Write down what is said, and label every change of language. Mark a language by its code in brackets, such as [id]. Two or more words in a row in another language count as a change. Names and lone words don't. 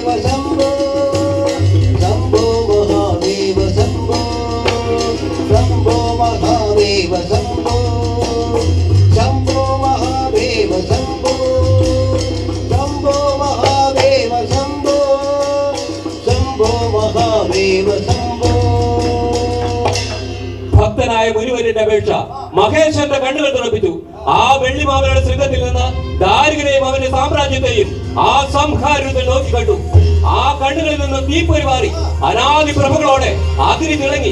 [sa] शंभो शंभो महादेव शंभो शंभो महादेव शंभो शंभो महादेव शंभो शंभो महादेव शंभो शंभो महादेव शंभो. [ml] ഭക്തനായ മുനിവരന്റെ അപേക്ഷ മഹേശ്വരന്റെ കണ്ണുകൾ തുറപ്പിച്ചു. ആ വെള്ളിമാവരുടെ ശൃംഗത്തിൽ നിന്ന് ദാരികനെയും അവന്റെ സാമ്രാജ്യത്തെയും ആ സംഹാരത്തിൽ നോക്കി കണ്ടു. ആ കണ്ണുകളിൽ നിന്ന് തീപ്പൊരി മാറി അനാദി പ്രഭകളോടെ അഗ്നി തിളങ്ങി.